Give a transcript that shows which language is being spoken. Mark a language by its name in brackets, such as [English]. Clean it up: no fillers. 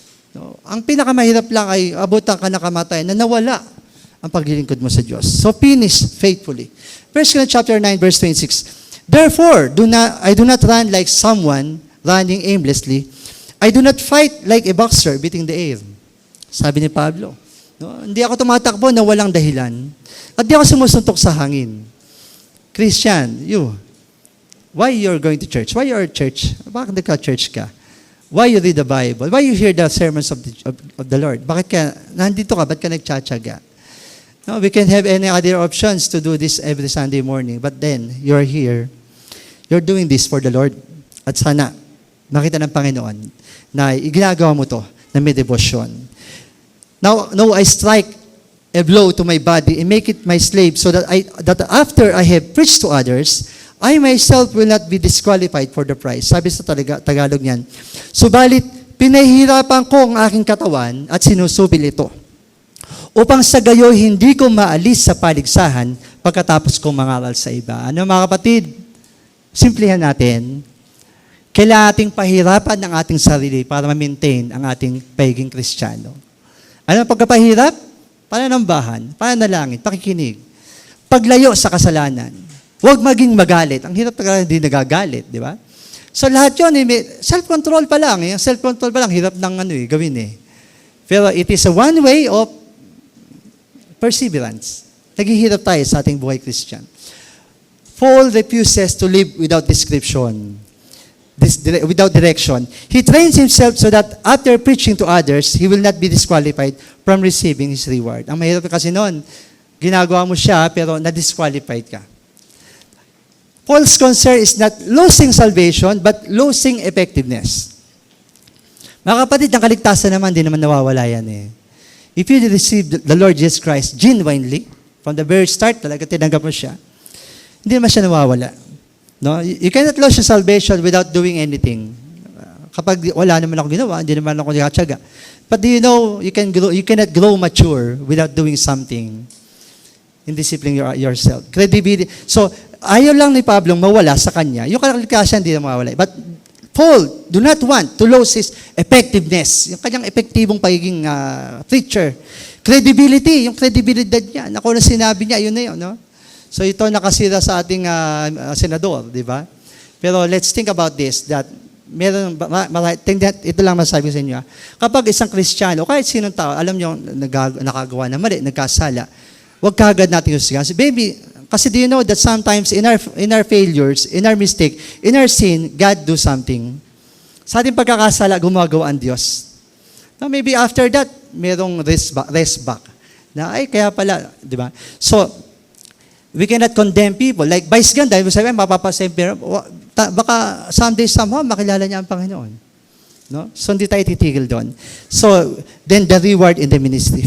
[Filipino] No, ang pinakamahirap lang ay abutan ka na kamatayan na nawala ang paglilingkod mo sa Diyos. [English] So finish faithfully. 1 Corinthians chapter 9 verse 26. Therefore, I do not run like someone running aimlessly. I do not fight like a boxer beating the air. [Filipino] Sabi ni Pablo. No, hindi ako tumatakbo na walang dahilan. At di ako sumusuntok sa hangin. [English] Christian, why you're going to church? Why you're at church? [Filipino] Bakit nagka-church ka? [English] Why you read the Bible? Why you hear the sermons of the Lord? [Filipino] Bakit ka, nandito ka, ba't ka nagtsatsaga? [English] No, we can have any other options to do this every Sunday morning, but then, you're here, you're doing this for the Lord. [Filipino] At sana, makita ng Panginoon na iginagawa mo to na may devotion. [English] Now, I strike a blow to my body and make it my slave so that after I have preached to others, I myself will not be disqualified for the prize. [Filipino] Sabi sa Tagalog niyan, subalit pinahihirapan ko ang aking katawan at sinusubil ito upang sa gayo hindi ko maalis sa paligsahan pagkatapos kong mangaral sa iba. Ano mga kapatid? Simplihan natin. Kailangan ating pahirapan ng ating sarili para ma-maintain ang ating pagiging Kristiyano. Ano ang pagkapahirap? Pananambahan, pananalangin, pakikinig. Paglayo sa kasalanan. Huwag maging magalit. Ang hirap talaga hindi nagagalit, di ba? So lahat yun, self-control pa lang. Self-control pa lang, hirap ng gawin eh. [English] Pero it is a one way of perseverance. [Filipino] Naghihirap tayo sa ating buhay Christian. [English] Paul refuses to live without description. Without direction. He trains himself so that after preaching to others, he will not be disqualified from receiving his reward. [Filipino] Ang mahirap kasi noon, ginagawa mo siya pero na-disqualified ka. [English] Paul's concern is not losing salvation, but losing effectiveness. [Filipino] Mga kapatid, ang kaligtasan naman, di naman nawawala yan eh. [English] If you receive the Lord Jesus Christ genuinely, from the very start, [Filipino] talaga tinanggap mo siya, hindi naman siya nawawala. [English] No, you cannot lose your salvation without doing anything. [Filipino] Kapag wala naman ako ginawa, hindi naman ako nagkatsaga. [English] But do you know, you cannot grow mature without doing something in disciplining yourself. Credibility. [Filipino] So, ayaw lang ni Pablo mawala sa kanya. Yung kaligtasan, hindi na mawala. [English] But Paul do not want to lose his effectiveness. [Filipino] Yung kanyang epektibong pagiging preacher. Credibility, yung credibility niya. Ako na sinabi niya, yun na yun, no? So ito nakasira sa ating senador, di ba? Pero [English] let's think about this, that [Filipino] ito lang masabi ko sa inyo. Kapag isang Kristiyano, kahit sinong tao, alam nyo, nakagawa na mali, nagkasala, huwag kagad natin yung sigaw. [English] Baby, kasi do you know that sometimes in our failures, in our mistake, in our sin, God do something. [Filipino] Sa ating pagkakasala, gumagawa ang Diyos. Now, maybe after that, merong rest back. Na, ay, kaya pala, di ba? [English] So, we cannot condemn people. Like Vice Ganda, sabi, mapapasemper, baka someday, somehow, [Filipino] makilala niya ang Panginoon. [English] No? [Filipino] So hindi tayo titigil doon. So, then the reward in the ministry.